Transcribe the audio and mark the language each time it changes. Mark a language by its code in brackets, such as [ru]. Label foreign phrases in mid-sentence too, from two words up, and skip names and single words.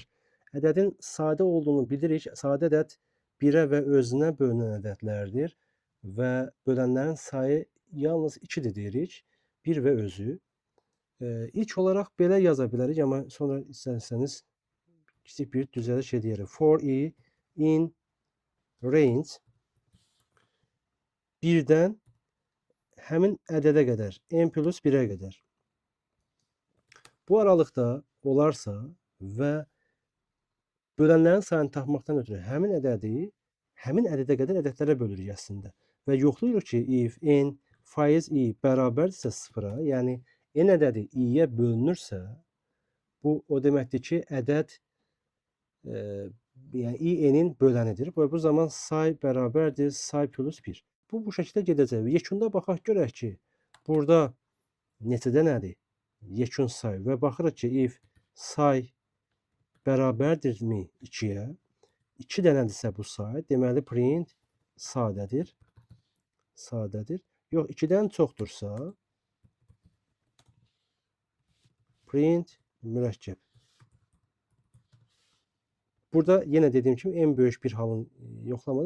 [az] Ədədin sadə olduğunu bilirik. Sadə ədəd 1-ə və özünə bölünən ədədlərdir. Və bölənlərin sayı yalnız 2-dir deyirik. 1 və özü. İlk olaraq belə yaza bilərik, amma sonra istərsəniz kiçik bir düzəliş edərik. [en] For i in range [az] 1-dən həmin ədədə qədər, n plus 1-ə qədər. Bu aralıqda olarsa və bölənlərin sayını tapmaqdan ötürü həmin ədədə qədər ədədlərə bölürük əslində. Və yoxlayırıq ki, if n faiz i bərabərdirsə 0-a, yəni n ədədi i-yə bölünürsə, bu o deməkdir ki, ədəd yəni i n-in bölənidir. Və bu zaman say bərabərdir say plus 1. Bu şəkildə gedəcək. Yekunda baxaq görək ki, burada neçədə nədir? Yekun say və baxırıq ki, if say bərabərdirmi 2-yə? 2 dənədirsə bu say, deməli print sadədir. Sadədir. Yox, 2-dən çoxdursa print mürəkkəb. Burada yenə dediyim kimi en böyük bir halın yoxlamadır.